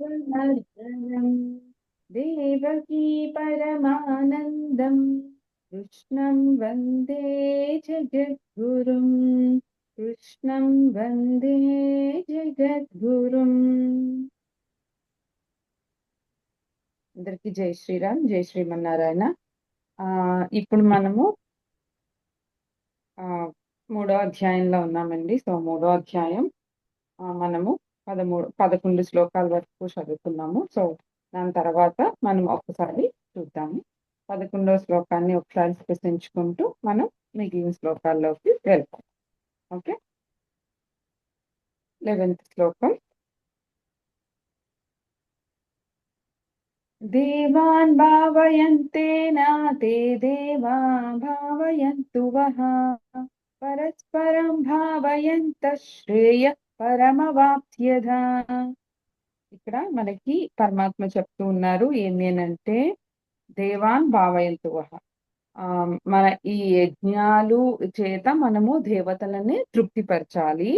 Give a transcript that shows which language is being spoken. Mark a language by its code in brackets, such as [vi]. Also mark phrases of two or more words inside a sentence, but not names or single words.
[sa] मर्दनम् देवकी परमानन्दम् कृष्णं वन्दे जगद्गुरुम् कृष्णं वन्दे జగద్గురుం. [te] అందరికి జై శ్రీరామ్, జై శ్రీమన్నారాయణ. ఇప్పుడు మనము మూడో అధ్యాయంలో ఉన్నామండి. సో మూడో అధ్యాయం మనము 11 శ్లోకాల వరకు చదువుకున్నాము. సో దాని తర్వాత మనం ఒకసారి చూద్దాము. 11వ శ్లోకాన్ని ఒకసారి స్పృశించుకుంటూ మనం మిగిలిన శ్లోకాల్లోకి వెళ్తాం. ఓకే, 11వ శ్లోకం. [sa] देवान् भावयन्तेन ते देवा भावयन्तु वः परस्परं भावयन्तः శ్రేయ పరమవాప్స్యథా. [te] ఇక్కడ మనకి పరమాత్మ చెప్తూ ఉన్నారు ఏమి అంటే, [sa] దేవాన్ భావయంతు వః, [te] మన ఈ యజ్ఞాలు చేత మనము దేవతలని తృప్తిపరచాలి.